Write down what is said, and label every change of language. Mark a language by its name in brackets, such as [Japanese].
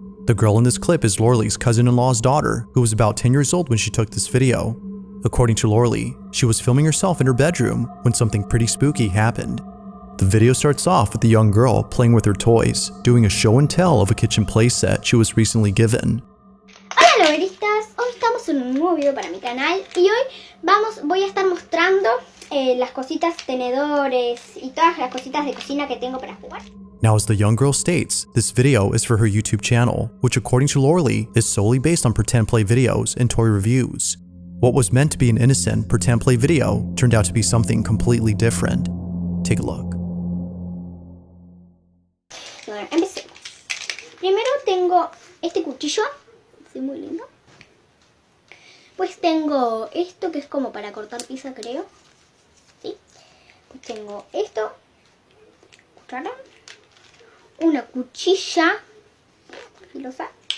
[English] The girl in this clip is Lorley's cousin-in-law's daughter, who was about 10 years old when she took this video. According to Lorley, she was filming herself in her bedroom when something pretty spooky happened. The video starts off with the young girl playing with her toys, doing a show and tell of a kitchen playset she was recently given. [Spanish] Hola loberistas, hoy estamos en un nuevo video para mi canal y hoy voy a estar mostrando las cositas, tenedores y todas las cositas de cocina que tengo para jugar. [English] Now, as the young girl states, this video is for her YouTube channel, which according to Lorley is solely based on pretend play videos and toy reviews. What was meant to be an innocent pretend play video turned out to be something completely different. Take a look. [Spanish] Bueno, empecemos. Primero tengo este cuchillo, es muy lindo. Pues tengo esto que es como para cortar pizza, creo. ¿Sí? Pues tengo esto, cuchara, una cuchilla filosa.